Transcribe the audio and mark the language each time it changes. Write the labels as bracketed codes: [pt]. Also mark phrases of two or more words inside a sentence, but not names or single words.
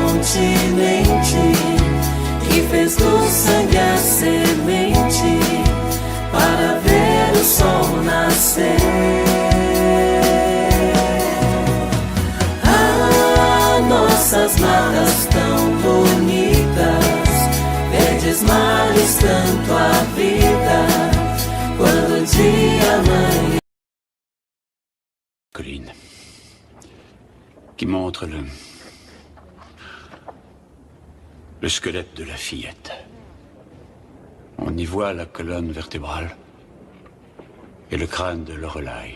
[pt] continente e fez do sangue a semente para ver o sol nascer. Ah, nossas matas tão bonitas, verdes mares tanto a vida, quando o dia amanhã. [fr] Colline, qui montre le squelette de la fillette. On y voit la colonne vertébrale et le crâne de Lorelai.